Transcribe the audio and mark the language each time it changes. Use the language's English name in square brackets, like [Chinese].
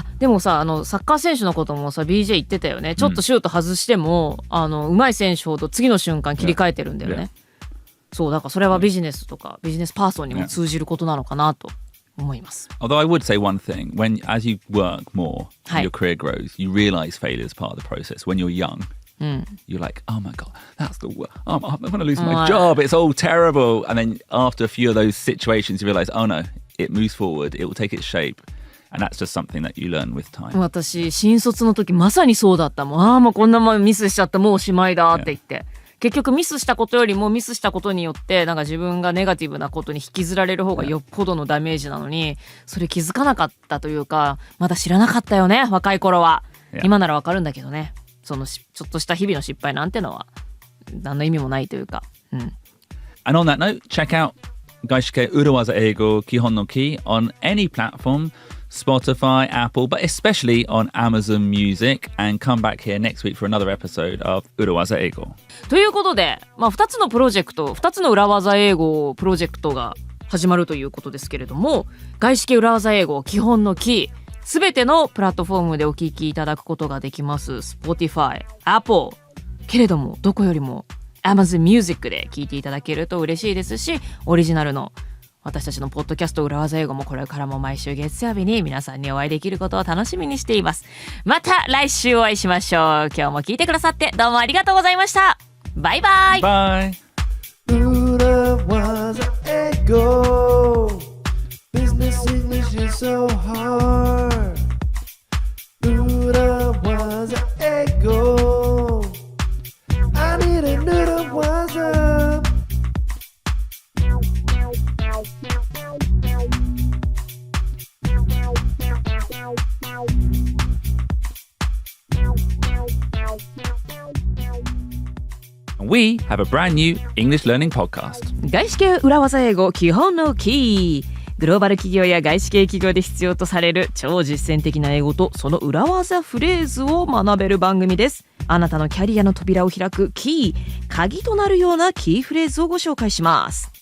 [Japanese] でもさ、サッカー選手のこともさ BJ 言ってたよね。ちょっとシュート外しても、上手い選手ほど次の瞬間切り替えてるんだよね。そう、だからそれはビジネスとかビジネスパーソンにも通じることなのかなと思います。 [English] Although I would say one thing, as you work more, your career grows, you realize failure is part of the process. When you're young, you're like, oh my God, that's the worst. I'm going to lose my job. It's all terrible. And then after a few of those situations, you realize, oh no, it moves forward. It will take its shape. And that's just something that you learn with time. [Japanese] 私、新卒の時まさにそうだったもん。もうこんなもんミスしちゃった、もうおしまいだって言って。結局ミスしたことよりもミスしたことによってなんか自分がネガティブなことに引きずられる方がよっぽどのダメージなのに、それ気づかなかったというか、まだ知らなかったよね、若い頃は。今ならわかるんだけどね、そのちょっとした日々の失敗なんてのは何の意味もないというか。 [English] And on that note, check out 外資系裏技英語基本のキー on any platform, Spotify, Apple, but especially on Amazon Music, and come back here next week for another episode of 裏技英語。 [Japanese] ということで、2つのプロジェクト、2つの裏技英語プロジェクトが始まるということですけれども、外資系裏技英語基本のキー、すべてのプラットフォームでお聞きいただくことができます。 Spotify、Apple、けれどもどこよりも Amazon Music で聞いていただけると嬉しいですし、オリジナルの私たちのポッドキャスト裏技英語もこれからも毎週月曜日に皆さんにお会いできることを楽しみにしています。また来週お会いしましょう。今日も聞いてくださってどうもありがとうございました。バイバイ。 [English] Bye. 裏技英語 Business English is so hard 裏技英語 I need a 裏技 We have a brand new English learning podcast. [Japanese] 外資系裏技英語基本のキー。グローバル企業や外資系企業で必要とされる超実践的な英語とその裏技フレーズを学べる番組です。あなたのキャリアの扉を開くキー、鍵となるようなキーフレーズをご紹介します。